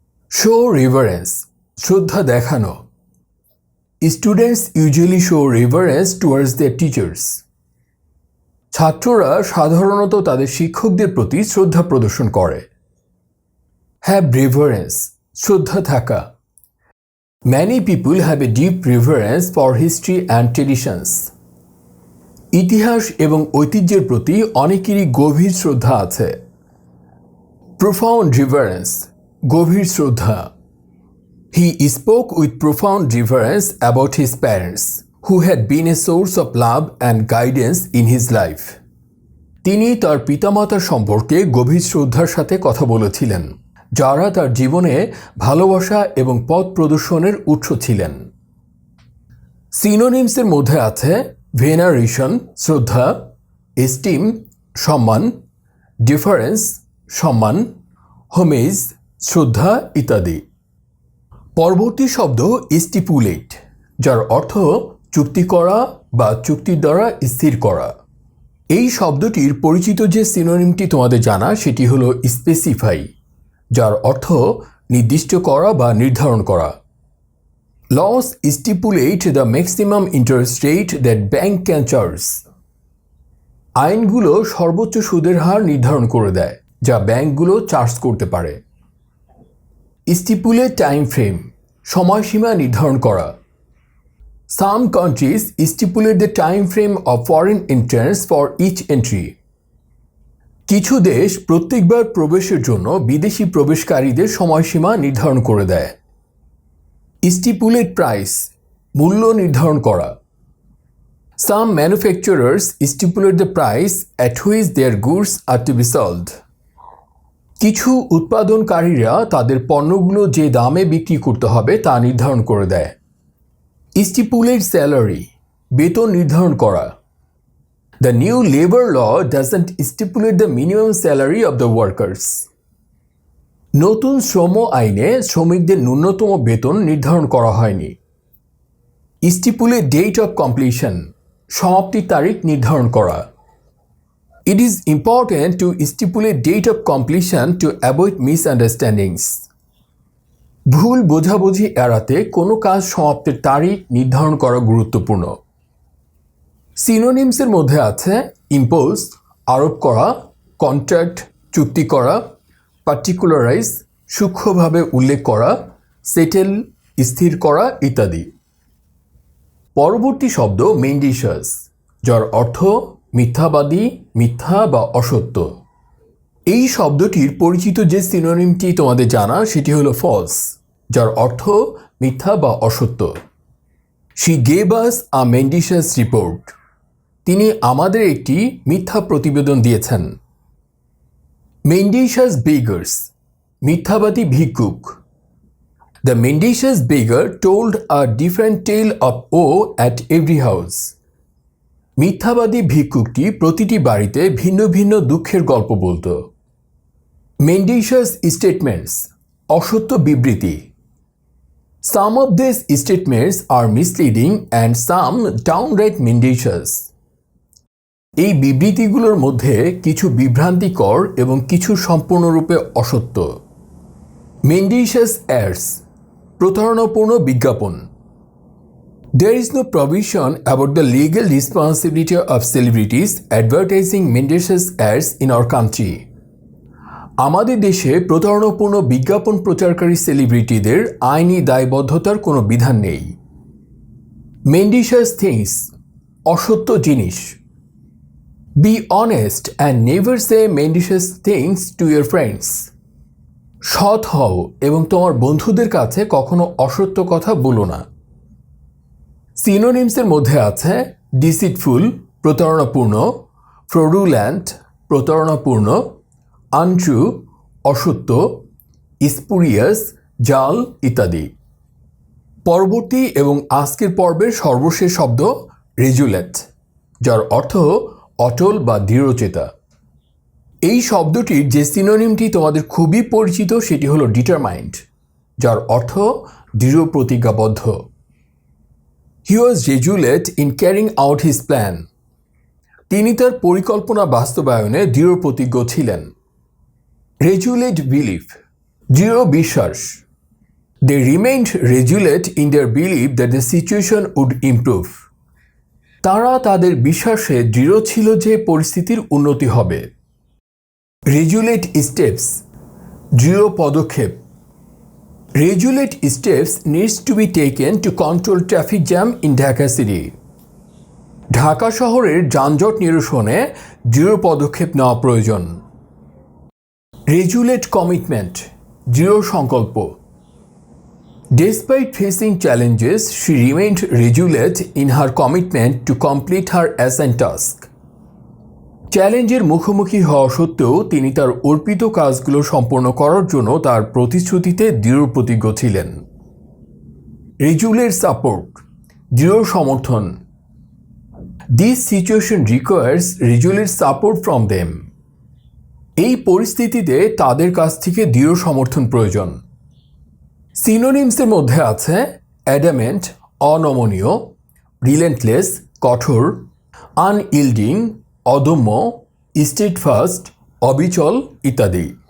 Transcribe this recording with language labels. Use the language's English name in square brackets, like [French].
[English] show reverence, [Bangla] শ্রদ্ধা দেখানো। [English] Students usually show reverence towards their teachers. [Bangla] ছাত্ররা সাধারণত তাদের শিক্ষকদের প্রতি শ্রদ্ধা প্রদর্শন করে। [English] have reverence, [Bangla] শ্রদ্ধা থাকা। [English] Many people have a deep reverence for history and traditions. [Bangla] ইতিহাস এবং ঐতিহ্যের প্রতি অনেকেরই গভীর শ্রদ্ধা আছে। [English] Profound reverence, [Bangla] গভীর শ্রদ্ধা। [English] He spoke with profound reverence about his parents, who had been a source of love and guidance in his life. [Bangla] তিনি তার পিতামাতার সম্পর্কে গভীর শ্রদ্ধার সাথে কথা বলেছিলেন, যারা তার জীবনে ভালোবাসা এবং পথ প্রদর্শনের উৎস ছিলেন। সিনোনিমসের মধ্যে আছে ভেনারেশন, শ্রদ্ধা, এস্টিম, সম্মান, ডিফারেন্স, সম্মান, হোমেজ, শ্রদ্ধা ইত্যাদি। পরবর্তী শব্দ স্টিপুলেট, যার অর্থ চুক্তি করা বা চুক্তির দ্বারা স্থির করা। এই শব্দটির পরিচিত যে সিনোনিমটি তোমাদের জানা সেটি হলো স্পেসিফাই, যার অর্থ নির্দিষ্ট করা বা নির্ধারণ করা। [English] Laws stipulate the maximum interest rate that bank can charge. [Bangla] আইনগুলো সর্বোচ্চ সুদের হার নির্ধারণ করে দেয় যা ব্যাংকগুলো চার্জ করতে পারে। [English] Stipulate time frame, [Bangla] সময়সীমা নির্ধারণ করা। [English] Some countries stipulate the time frame of foreign entrance for each entry. [Bangla] কিছু দেশ প্রত্যেকবার প্রবেশের জন্য বিদেশি প্রবেশকারীদের সময়সীমা নির্ধারণ করে দেয়। [English] Stipulate price, [Bangla] মূল্য নির্ধারণ করা। [English] Some manufacturers stipulate the price at which their goods are to be sold. [Bangla] কিছু উৎপাদনকারীরা তাদের পণ্যগুলো যে দামে বিক্রি করতে হবে তা নির্ধারণ করে দেয়। [English] Stipulate salary, [Bangla] বেতন নির্ধারণ করা। [English] The new labor law doesn't stipulate the minimum salary of the workers. [Bangla] নতুন শ্রম আইনে শ্রমিকদের ন্যূনতম বেতন নির্ধারণ করা হয়নি। [English] Stipulate date of completion, [Bangla] সমাপ্তির তারিখ নির্ধারণ করা। [English] It is important to stipulate date of completion to avoid misunderstandings. [Bangla] ভুল বোঝাবুঝি এড়াতে কোনো কাজ সমাপ্তির তারিখ নির্ধারণ করা গুরুত্বপূর্ণ। সিনোনিমসের মধ্যে আছে ইম্পোজ, আরোপ করা, কন্ট্রাক্ট, চুক্তি করা, পার্টিকুলারাইজ, সূক্ষ্মভাবে উল্লেখ করা, সেটেল, স্থির করা ইত্যাদি। পরবর্তী শব্দ মেন্ডিশাস, যার অর্থ মিথ্যাবাদী, মিথ্যা বা অসত্য। এই শব্দটির পরিচিত যে সিনোনিমটি তোমাদের জানা সেটি হলো ফলস, যার অর্থ মিথ্যা বা অসত্য। [English] She gave us a mendacious report. [Bangla] তিনি আমাদের একটি মিথ্যা প্রতিবেদন দিয়েছেন। [English] Mendacious beggars, [Bangla] মিথ্যাবাদী ভিক্ষুক। [English] The mendacious beggar told a different tale of woe at every house. [Bangla] মিথ্যাবাদী ভিক্ষুকটি প্রতিটি বাড়িতে ভিন্ন ভিন্ন দুঃখের গল্প বলতো। [English] Mendacious statements, [Bangla] অসত্য বিবৃতি। [English] Some of these statements are misleading and some downright mendacious. [Bangla] এই বিবৃতিগুলোর মধ্যে কিছু বিভ্রান্তিকর এবং কিছু সম্পূর্ণরূপে অসত্য। [English] Mendacious ads, [Bangla] প্রতারণাপূর্ণ বিজ্ঞাপন। [English] There is no provision about the legal responsibility of celebrities advertising mendacious ads in our country. [Bangla] আমাদের দেশে প্রতারণাপূর্ণ বিজ্ঞাপন প্রচারকারী সেলিব্রিটিদের আইনি দায়বদ্ধতার কোনো বিধান নেই। [English] Mendacious things, [Bangla] অসত্য জিনিস। [English] Be honest and never say mendacious things to your friends. [Bangla] সৎ হও এবং তোমার বন্ধুদের কাছে কখনো অসত্য কথা বলো না। সিনোনিমসের মধ্যে আছে ডিসিটফুল, প্রতারণাপূর্ণ, ফ্রডুল্যান্ট, প্রতারণাপূর্ণ, আনট্রু, অসত্য, স্পুরিয়াস, জাল ইত্যাদি। পরবর্তী এবং আজকের পর্বের সর্বশেষ শব্দ রেজুলেট, যার অর্থ অটল বা দৃঢ়চেতা। এই শব্দটির যে সিনোনিমটি তোমাদের খুবই পরিচিত সেটি হলো ডিটারমাইন্ড, যার অর্থ দৃঢ় প্রতিজ্ঞাবদ্ধ। [English] He was resolute in carrying out his plan. [Bangla] তিনি তার পরিকল্পনা বাস্তবায়নে দৃঢ় প্রতিজ্ঞ ছিলেন। [English] Resolute belief, [Bangla] দৃঢ় বিশ্বাস। [English] They remained resolute in their belief that the situation would improve. [Bangla] তারা তাদের বিশ্বাসে দৃঢ় ছিল যে পরিস্থিতির উন্নতি হবে। [English] Resolute steps, [Bangla] দৃঢ় পদক্ষেপ। [English] Resolute steps needs to be taken to control traffic jam in Dhaka city. [Bangla] Dhaka শহরের যানজট নিরসনে দৃঢ় পদক্ষেপ নেওয়া প্রয়োজন। [English] Resolute commitment, [Bangla] দৃঢ় সংকল্প। [English] Despite facing challenges, she remained resolute in her commitment to complete her assigned task. [Bangla] চ্যালেঞ্জের মুখোমুখি হওয়া সত্ত্বেও তিনি তার অর্পিত কাজগুলো সম্পন্ন করার জন্য তার প্রতিশ্রুতিতে দৃঢ় প্রতিজ্ঞ ছিলেন। [English] Resolute support, [Bangla] দৃঢ় সমর্থন। [English] This situation requires resolute support from them. [Bangla] এই পরিস্থিতিতে তাদের কাছ থেকে দৃঢ় সমর্থন প্রয়োজন। সিনোনিমসের মধ্যে আছে অ্যাডামেন্ট, অনমনীয়, রিলেন্টলেস, কঠোর, আনইল্ডিং, অদম্য, স্টেডফাস্ট, অবিচল ইত্যাদি।